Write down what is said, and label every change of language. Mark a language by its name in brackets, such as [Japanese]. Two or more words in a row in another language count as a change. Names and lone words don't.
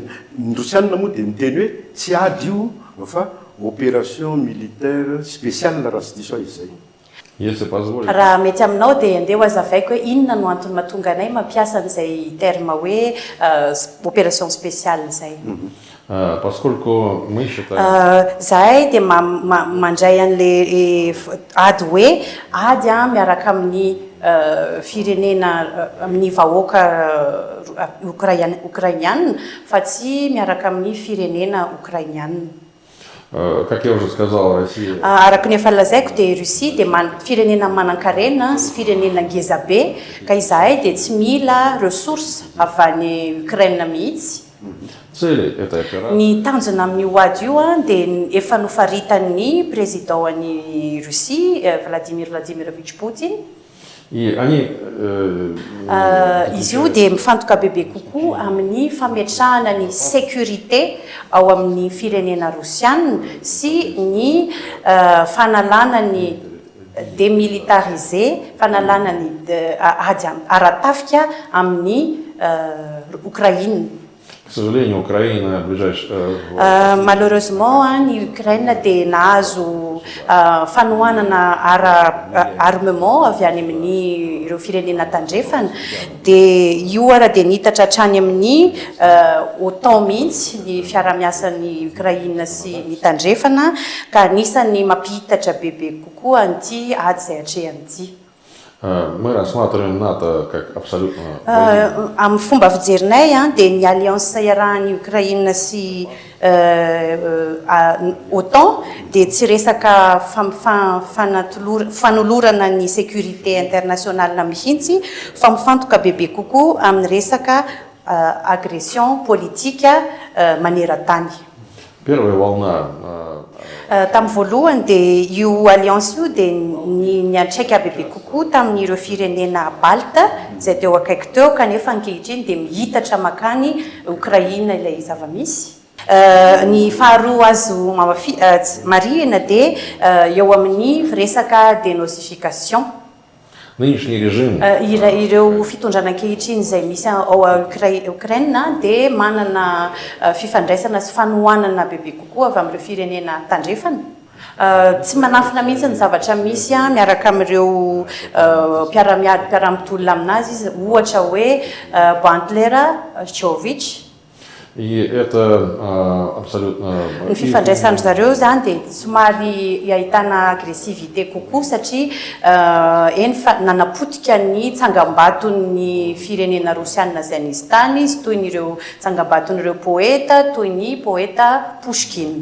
[Malagasy] Ny Rosiana moa dia miteny hoe tsy ady io fa [French] opération militaire spéciale [Malagasy] raha tsy diso izay. Raha mety aminao dia andeha hazavaiko hoe inona no antony mahatonga anay mampiasa an'izay terme hoe [French] opération spéciale [Malagasy] izay. [Russian] Поскольку мы считаем... [Malagasy] Zahay dia mandray an'ilay ady hoe ady miaraka amin'ny firenena amin'ny vahoaka ukrainiana fa tsy miaraka amin'ny firenena ukrainiana. [Russian] Как я уже сказал, Россия... [Malagasy] Araka ny efa lazaiko dia Russie dia firenena manan-karena sy firenena ngeza be ka izahay dia tsy mila ressource avy any Ukraine mihitsy. [Russian] Цели этой операции... [Malagasy] Ny tanjona amin'io ady io dia efa nofaritan'ny président an'i Russie Vladimir Vladimirovich Poutine. [Russian] И они... [Malagasy] Izy io dia mifantoka bebe kokoa amin'ny fametrahana ny sécurité ao amin'ny firenena rosiana sy ny fanalana ny démilitarisé, fanalana ny ady ara-tafika amin'ny Ukraine. [Russian] К сожалению, Украина [Malagasy] Malheureusement, ny Ukraine dia nahazo fanohanana armement avy any amin'ny ireo firenena tandrefana dia io ara dia nitatra hatrany amin'ny OTAN mihitsy ny fiara-miasan'ny Ukraine sy ny tandrefana ka anisany mampihitatra bebe kokoa an'ity ady izay hatrehany ity. [Russian] Мы рассматриваем НАТО как абсолютно... [Malagasy] Amin'ny fomba fijerinay dia ny alliance iarahan'ny Ukraine sy OTAN dia tsy resaka fanolorana ny [French] sécurité internationale [Malagasy] mihitsy fa mifantoka bebe kokoa amin'ny resaka agression politika maneran-tany. [Russian] Первая волна... [Malagasy] Tamin'ny voalohany dia io alliance io dia niantraika bebe kokoa tamin'ireo firenena balta izay teo akaiky teo kanefa ankehitriny dia mihitatra makany Ukraine ilay zava-misy. Ny faharoa azo marihina dia eo amin'ny resaka dénazification. [Russian] Нынешний режим... [Malagasy] Ireo fitondrana ankehitriny izay misy ao Ukraine dia manana fifandraisana sy fanohanana bebe kokoa avy amin'ireo firenena tandrefana. Tsy manafina mihitsy ny zavatra misy miaraka amin'ireo mpiara-mitolona aminazy izy ohatra hoe Butler, Chowich. [Russian] И это абсолютно... [Malagasy] Ny fifandraisan'ny zareo zany dia somary ahitana agressivité kokoa satria nanapotika ny tsangam-baton'ny firenena rosiana izay nisy tany izy toy n'ireo tsangam-baton'ireo poeta toy ny poeta Pushkin.